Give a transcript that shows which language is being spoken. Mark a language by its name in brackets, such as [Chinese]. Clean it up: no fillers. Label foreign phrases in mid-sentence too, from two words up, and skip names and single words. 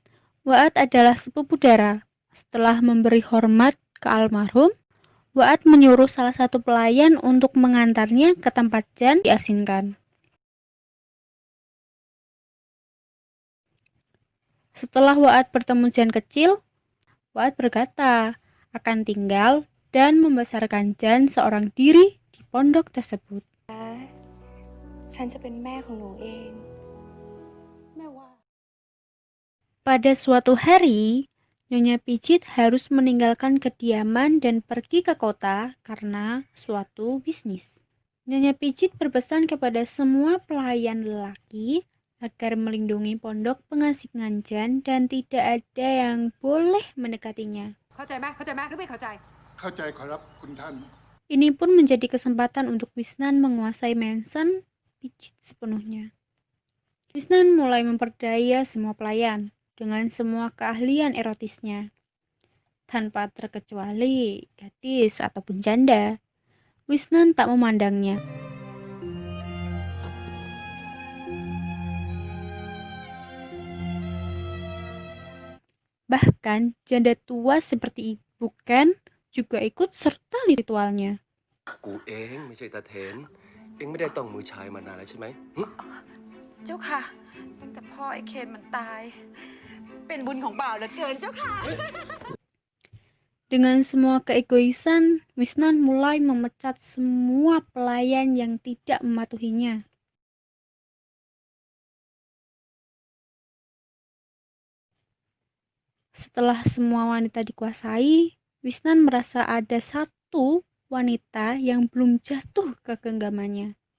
[Indonesian] Waat adalah sepupu Dara, Setelah memberi hormat ke almarhum, Waat menyuruh salah satu pelayan untuk mengantarnya ke tempat Jan diasingkan. Setelah Waat bertemu Jan kecil, Waat berkata akan tinggal dan membesarkan Jan seorang diri di pondok tersebut. [Thai] ฉันจะเป็นแม่ของหนูเอง แม่ว่า [Indonesian] Pada suatu hari, Nyonya Picit harus meninggalkan kediaman dan pergi ke kota karena suatu bisnis. Nyonya Picit berpesan kepada semua pelayan lelaki agar melindungi pondok pengasingan Jan dan tidak ada yang boleh mendekatinya. [Thai] เข้าใจไหมเข้าใจไหมหรือไม่เข้าใจ เข้าใจขอรับคุณท่าน [Indonesian] Ini pun menjadi kesempatan untuk Wisnan menguasai Mansion Picit sepenuhnya. Wisnan mulai memperdaya semua pelayan dengan semua keahlian erotisnya. Tanpa terkecuali gadis ataupun janda, Wisnan tak memandangnya. Bahkan janda tua seperti Ibu Ken juga ikut serta di ritualnya. [Thai] กูเองไม่ใช่ตาเถนเองไม่ได้ต้องมือชายมานานแล้วใช่ไหมหึ เจ้าค่ะ ตั้งแต่พ่อไอ้เคนมันตาย เป็นบุญของบ่าวเหลือเกินเจ้าค่ะ [Indonesian] Dengan semua keegoisan, Wisnan mulai memecat semua pelayan yang tidak mematuhinya. Setelah semua wanita dikuasai, Wisnan merasa ada satu wanita yang belum jatuh ke genggamannya.